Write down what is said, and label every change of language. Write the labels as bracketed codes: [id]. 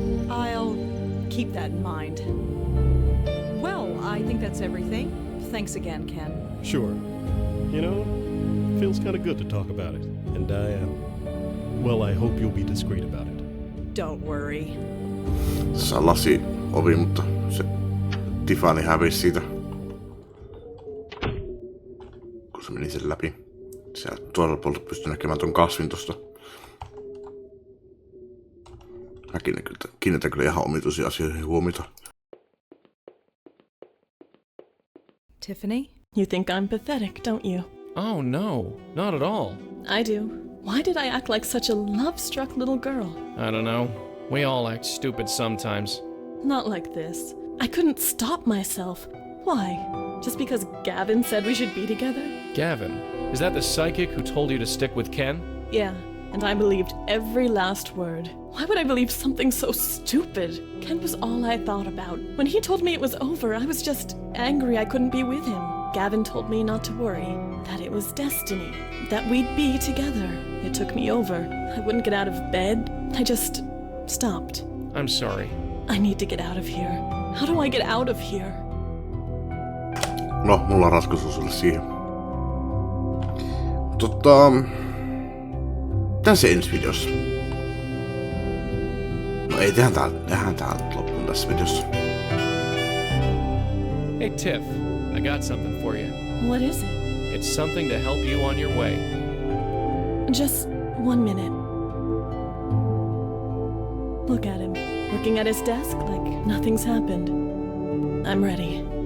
[en] I'll keep that in mind. Well, I think that's everything. Thanks again, Ken. Sure. You know, feels kind of good to talk about it. And well, I hope you'll be discreet about it. Don't worry. [fi] Tässä on lasi ovi, mutta se Tiffany hävisi siitä, kun se meni sen läpi. Sieltä toisella puolella pystyy näkemään ton kasvin tosta. Mäkin kiinnitän kyllä ihan omituisia asioihin huomiota. [en] Tiffany? You think I'm pathetic, don't you? Oh no, not at all. I do. Why did I act like such a love-struck little girl? I don't know. We all act stupid sometimes. Not like this. I couldn't stop myself. Why? Just because Gavin said we should be together? Gavin, is that the psychic who told you to stick with Ken? Yeah, and I believed every last word. Why would I believe something so stupid? Ken was all I thought about. When he told me it was over, I was just angry I couldn't be with him. Gavin told me not to worry, that it was destiny, that we'd be together. It took me over. I wouldn't get out of bed. I just stopped. I'm sorry. I need to get out of here. How do I get out of here? [fi] No, mulla on ratkaisu sulle siihen. Tässä ensi videossa. No ei, tehdään tää loppuun tässä videossa. [en] Hey Tiff, I got something for you. What is it? It's something to help you on your way. Just 1 minute. Look at him, working at his desk like nothing's happened. I'm ready.